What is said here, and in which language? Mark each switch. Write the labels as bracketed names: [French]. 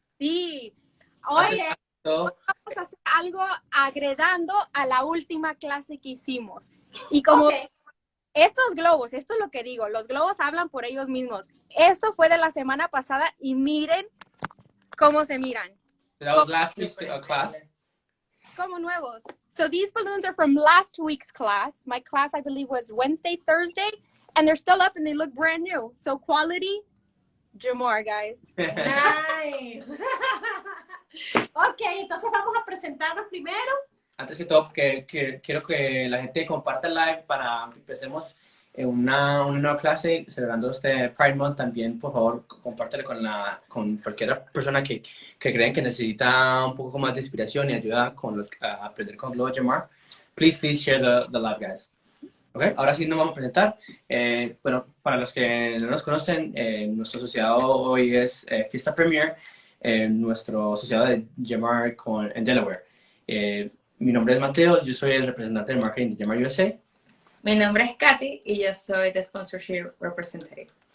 [Spanish] Sí. Hoy vamos a hacer algo agregando a la última clase que hicimos. Y como estos globos, esto es lo que digo, los globos hablan por ellos mismos. Esto fue de la semana pasada y miren cómo se miran. [English] That was last week's class. [Spanish] Como nuevos. [English] So these balloons are from last week's class. My class, I believe, was Wednesday, Thursday, and they're still up and they look brand new. So quality, Jamar, guys. [Spanish] Nice. Ok, entonces vamos a presentarnos primero. Antes que todo, quiero que la gente comparta el live para que empecemos una nueva clase celebrando este Pride Month. También, por favor, compártelo con cualquier persona que creen que necesita un poco más de inspiración y ayuda a aprender con Globo Jamar. [English] Please share the live, guys. [Spanish] Okay, ahora sí nos vamos a presentar. Bueno, para los que no nos conocen, nuestro asociado hoy es Fiesta Premier, nuestro asociado de Jamar en Delaware. Mi nombre es Mateo, yo soy el representante de marketing de Jamar USA. Mi nombre es Katy y yo soy de Sponsorship Representative.